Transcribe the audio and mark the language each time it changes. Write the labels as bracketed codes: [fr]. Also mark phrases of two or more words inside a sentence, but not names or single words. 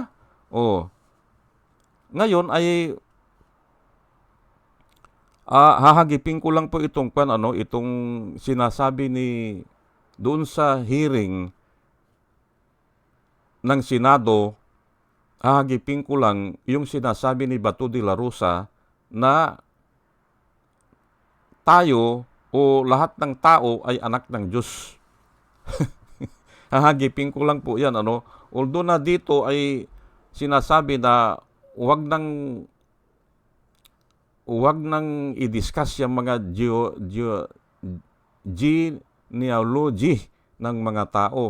[tl] O, ngayon ay hahagipin ko lang po itong itong sinasabi ni doon sa hearing ng Senado. Hahagipin ko lang yung sinasabi ni Bato de la Rosa na tayo o lahat ng tao ay anak ng Diyos. Hahagipin ko lang po yan. Although na dito ay sinasabi na huwag nang i-discuss yung mga genealogy ng mga tao.